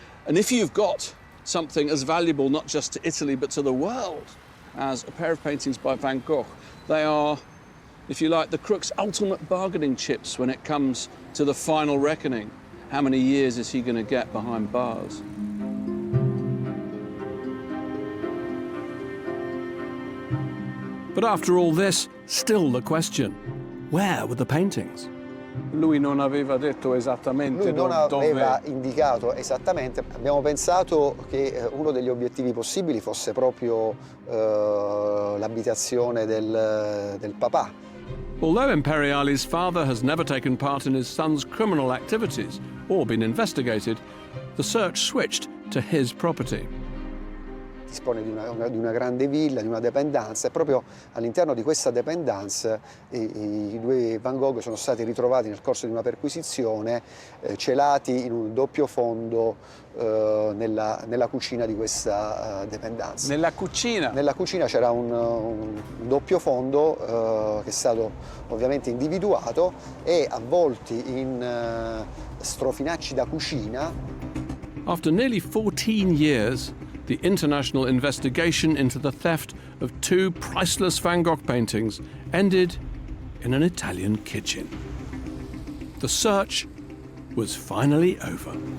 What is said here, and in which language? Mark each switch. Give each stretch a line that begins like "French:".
English: And if you've got something as valuable not just to Italy but to the world as a pair of paintings by Van Gogh, they are, if you like, the crook's ultimate bargaining chips when it comes to the final reckoning. How many years is he going to get behind bars? But after all this, still the question, where were the paintings?
Italian: Lui non aveva detto esattamente Lui non aveva indicato esattamente. Abbiamo pensato che uno degli obiettivi possibili fosse proprio l'abitazione del papà.
English: Although Imperiale's father has never taken part in his son's criminal activities or been investigated, the search switched to his property.
Italian: Dispone di una grande villa, di una dépendance, e proprio all'interno di questa dépendance i due Van Gogh sono stati ritrovati nel corso di una perquisizione celati in un doppio fondo nella cucina di questa dépendance. Nella cucina? Nella cucina c'era un doppio fondo che è stato ovviamente individuato e avvolti in strofinacci da cucina.
English: After nearly 14 years, the international investigation into the theft of two priceless Van Gogh paintings ended in an Italian kitchen. The search was finally over.